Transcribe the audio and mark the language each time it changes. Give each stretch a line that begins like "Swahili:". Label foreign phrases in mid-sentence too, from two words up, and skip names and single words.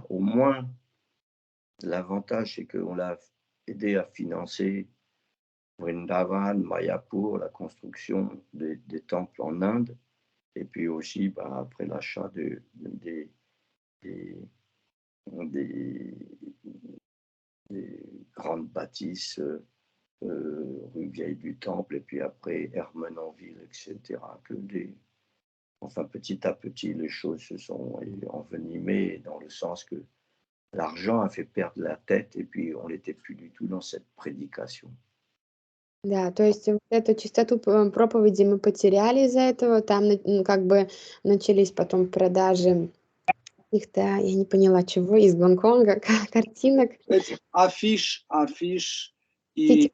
French: Au moins, l'avantage, c'est qu'on l'a aidé à financer Vrindavan, Mayapur, la construction des temples en Inde, et puis aussi, après l'achat des grandes bâtisses rue Vieille du Temple, et puis après Ermenonville, etc. Enfin, petit à petit, les choses se sont envenimées dans le sens que l'argent a fait perdre la tête, et puis on n'était plus du tout dans cette prédication.
Russian: Да, то есть вот эту чистоту проповеди мы потеряли из-за этого, там как бы начались потом продажи каких-то, я не поняла чего, из Гонконга, картинок. Афиш Эти